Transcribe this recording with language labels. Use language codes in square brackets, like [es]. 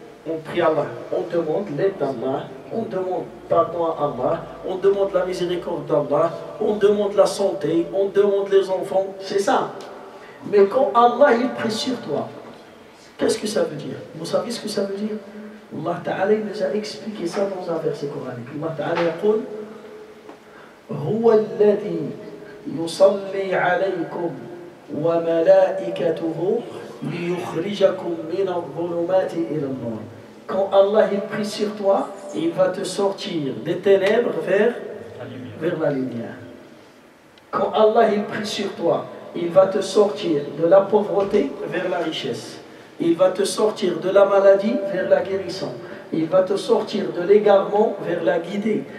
[fr] On prie Allah, on demande l'aide d'Allah, on demande pardon à Allah, on demande la miséricorde d'Allah, on demande la santé, on demande les enfants, c'est ça. Mais quand Allah il prie sur toi, qu'est-ce que ça veut dire? Vous savez ce que ça veut dire? Allah Ta'ala nous a expliqué ça dans un verset coranique. [ar] Allah Ta'ala يقول هو الذي يصلي عليكم وملائكته ليخرجكم من الظلمات إلى النور. [fr] Quand Allah il prie sur toi, il va te sortir des ténèbres vers la lumière. Quand Allah il prie sur toi, il va te sortir de la pauvreté vers la richesse. Il va te sortir de la maladie vers la guérison. Il va te sortir de l'égarement vers la guidée.